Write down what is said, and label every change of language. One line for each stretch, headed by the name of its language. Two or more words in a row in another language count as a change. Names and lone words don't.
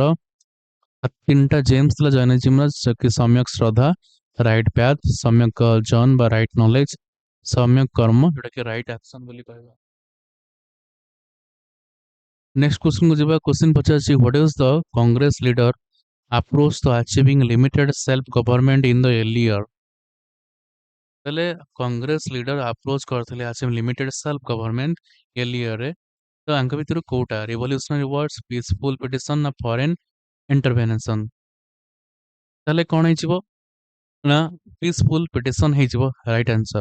Odia: 3ଟା ଜେମ୍ସ ଥିଲା ଜୈନିଜିମ୍ର କି ସମ୍ୟକ୍ ଶ୍ରଦ୍ଧା
English: right path,
Odia: ସମ୍ୟକ୍ ଜନ୍ ବା
English: right knowledge,
Odia: ସମ୍ୟକ୍ କର୍ମ ଯୋଉଟାକି
English: right action
Odia: ବୋଲି କହିବା।
English: next questionକୁ
Odia: ଯିବା।
English: କ୍ୱେଶ୍ଚନ ପଚାରୁଛି what is the Congress leader approach to achieving limited self government in the early year।
Odia: ତାହେଲେ
English: Congress leader approach
Odia: କରିଥିଲେ
English: achieve limited self government early yearରେ।
Odia: ତ ଆଙ୍କ ଭିତରୁ କୋଉଟା
English: revolutionary wards, peaceful petition
Odia: ନା
English: foreign intervention?
Odia: ତାହେଲେ କ'ଣ ହେଇଯିବ ନା
English: peaceful petition
Odia: ହେଇଯିବ
English: right answer.